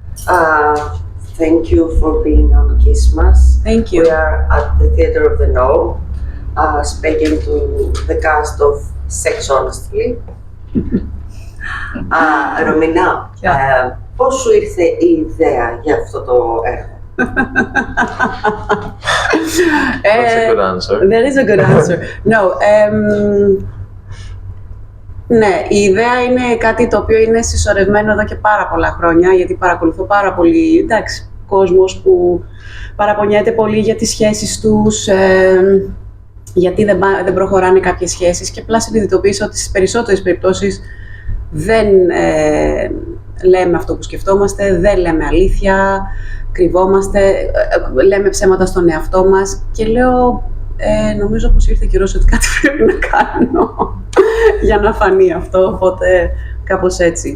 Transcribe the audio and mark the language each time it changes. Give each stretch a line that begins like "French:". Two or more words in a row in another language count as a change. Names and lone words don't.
English: Thank you for being on Christmas. Thank you. We are at the Theatre of the No, speaking to the cast of Sex Honestly. Romina,
Greek: πώς σου ήρθε η ιδέα για αυτό το έργο?
English: That's a good answer. That is a good answer. No,
Greek: ναι, η ιδέα είναι κάτι το οποίο είναι συσσωρευμένο εδώ και πάρα πολλά χρόνια, γιατί παρακολουθώ πάρα πολύ, εντάξει, κόσμος που παραπονιέται πολύ για τις σχέσεις τους, γιατί δεν προχωράνε κάποιες σχέσεις, και απλά συνειδητοποίησα ότι στις περισσότερες περιπτώσεις δεν λέμε αυτό που σκεφτόμαστε, δεν λέμε αλήθεια, κρυβόμαστε, λέμε ψέματα στον εαυτό μας, και λέω, νομίζω πως ήρθε καιρός ότι κάτι πρέπει να κάνω για να φανεί αυτό, οπότε κάπως έτσι.